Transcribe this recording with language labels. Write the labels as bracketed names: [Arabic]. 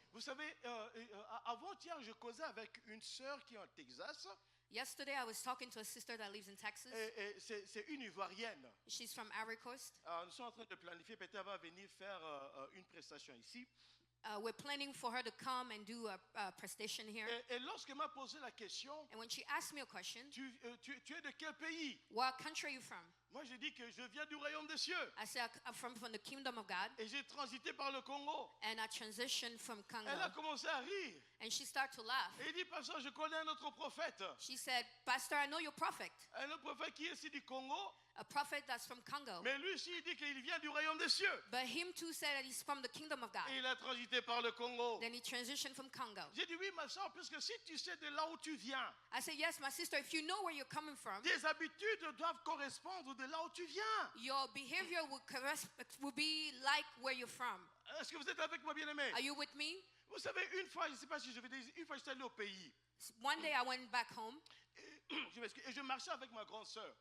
[French] Vous savez, avant-hier, je causais avec une sœur qui est en Texas. [English] Yesterday, I was talking to a sister that lives in Texas. [French] Et c'est une Ivoirienne. [English] She's from Ivory Coast. [French] Nous sommes en train de planifier, peut-être elle va venir faire une prestation ici. [English] We're planning for her to come and do a prestation here. [French] Et lorsqu'elle m'a posé la question, [English] And when she asked me a question, [French] tu es de quel pays? [English] what country are you from? [French] Moi, j'ai dit que je viens du royaume des cieux. [English] I said, I'm from the kingdom of God. [French] Et j'ai transité par le Congo. [English] And I transitioned from [French] Elle a [English] Congo. [French] commencé à rire. [English] And she started to laugh. [French] Et il dit, pasteur, je connais un autre prophète. [English] She said, Pastor, I know you're a prophet. [French] Un autre prophète qui est ici du Congo. [English] A prophet that's from Congo. [French] Mais lui aussi, il dit qu'il vient du royaume des cieux. [English] But him too said that he's from the kingdom of God. [French] Et il a transité par le Congo. [English] Then he transitioned from Congo. [French] J'ai dit, oui, ma soeur, puisque si tu sais de là où tu viens, [English] I said, yes, my sister, if you know where you're coming from, [French] tes habitudes doivent correspondre de là où tu viens. [English] your behavior will be like where you're from. [French] Est-ce que vous êtes avec moi, bien-aimé? [English] Are you with me? [French] Vous savez, une fois, je ne sais pas si je vais dire, une fois j'étais allé au pays. [English] One day I went back home [French] Et je marchais avec ma grande sœur.